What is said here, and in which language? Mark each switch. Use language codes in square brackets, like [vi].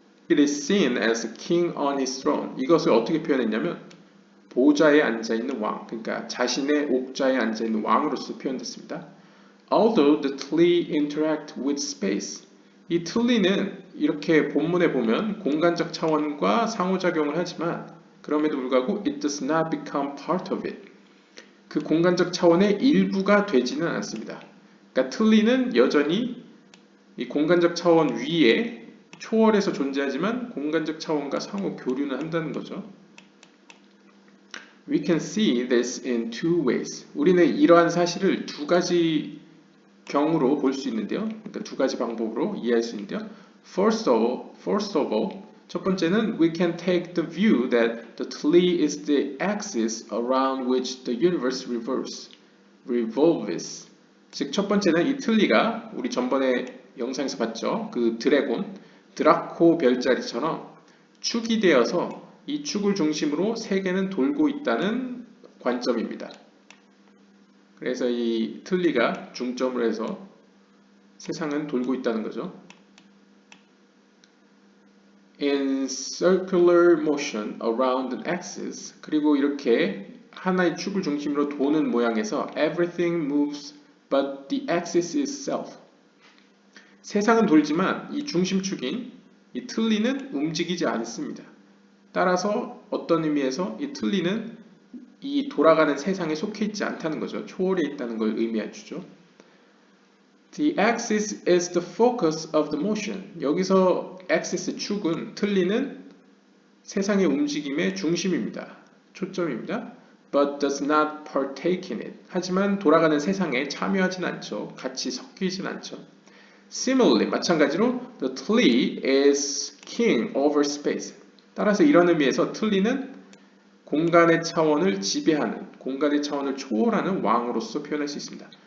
[en] It is seen as a king on his throne. [ko] 이것을 어떻게 표현했냐면 보좌에 앉아있는 왕, 그러니까 자신의 옥좌에 앉아있는 왕으로서 표현됐습니다. [en] Although the Tli interact with space. [ko] 이 틀리는 이렇게 본문에 보면 공간적 차원과 상호작용을 하지만 그럼에도 불구하고 [en] it does not become part of it. [ko] 그 공간적 차원의 일부가 되지는 않습니다. 그러니까 틀리는 여전히 이 공간적 차원 위에 초월해서 존재하지만 공간적 차원과 상호 교류는 한다는 거죠. [en] We can see this in two ways. [ko] 우리는 이러한 사실을 두 가지 경우로 볼 수 있는데요. 그러니까 두 가지 방법으로 이해할 수 있는데요. [en] First of all, [ko] 첫 번째는 [en] we can take the view that the Tli is the axis around which the universe revolves. [ko] 즉, 첫 번째는 이 틀리가 우리 전번에 영상에서 봤죠. 그 드라코 별자리처럼 축이 되어서 이 축을 중심으로 세계는 돌고 있다는 관점입니다. 그래서 이 틀리가 중점으로 해서 세상은 돌고 있다는 거죠. In circular motion around an axis, 그리고 이렇게 하나의 축을 중심으로 도는 모양에서 everything moves but the axis itself. 세상은 돌지만 이 중심축인 이 틀리는 움직이지 않습니다. 따라서 어떤 의미에서 이 틀리는 이 돌아가는 세상에 속해 있지 않다는 거죠. 초월해 있다는 걸 의미해 주죠. [en] The axis is the focus of the motion. [ko] 여기서 axis 축은 틀리는 세상의 움직임의 중심입니다. 초점입니다. [en] But does not partake in it. [ko] 하지만 돌아가는 세상에 참여하진 않죠. 같이 섞이진 않죠. [en] Similarly, [ko] 마찬가지로 [en] the Tli is king over space. [ko] 따라서 이런 의미에서 틀리는 공간의 차원을 지배하는, 공간의 차원을 초월하는 왕으로서 표현할 수 있습니다.